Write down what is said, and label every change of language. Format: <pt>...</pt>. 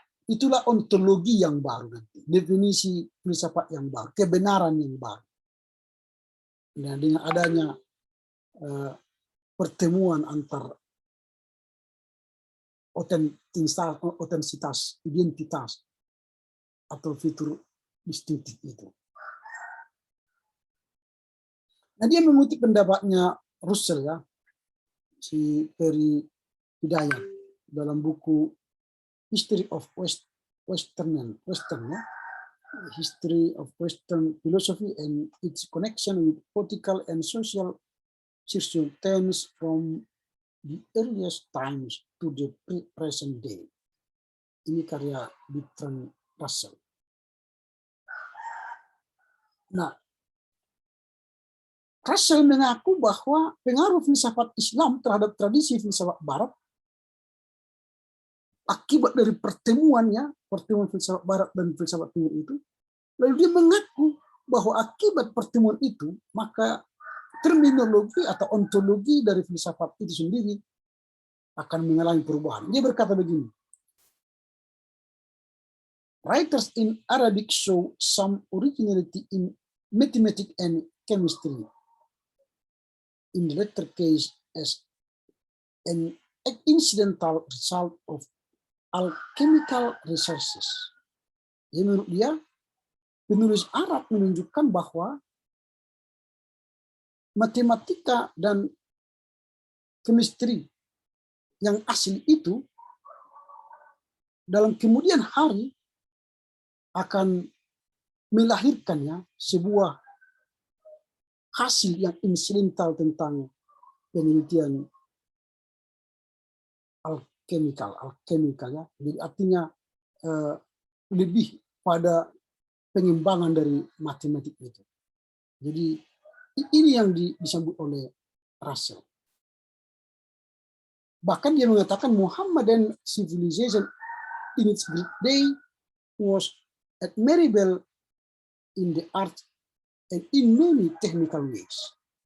<id>Itulah ontologi yang baru nanti, definisi filsafat yang baru, kebenaran yang baru. Dan dengan adanya pertemuan antar otentisitas, identitas, atau fitur distintif itu. Nah, dia mengutip pendapatnya Russell ya, si Peri Hidayat dalam buku History of Western ya, History of Western Philosophy and its connection with political and social circumstances from the earliest times to the present day. Ini karya Bertrand Russell. Nah, Russell mengaku bahwa pengaruh filsafat Islam terhadap tradisi filsafat Barat akibat dari pertemuan filsafat Barat dan filsafat Timur itu, lalu dia mengaku bahwa akibat pertemuan itu, maka terminologi atau ontologi dari filsafat itu sendiri akan mengalami perubahan. Dia berkata begini,</id> <en>writers in Arabic show some originality in mathematics and chemistry. In the latter case, as an incidental result of alchemical resources.</en> <id>Ya, menurut dia, penulis Arab menunjukkan bahwa matematika dan chemistry yang asli itu dalam kemudian hari akan melahirkannya sebuah hasil yang insidental tentang penelitian alkemikal ya. Jadi artinya lebih pada pengembangan dari matematik itu. Jadi ini yang disebut oleh Russell. Bahkan dia mengatakan</id> <en>Muhammadan civilization in its great day was admirable in the art and in many technical ways.</en>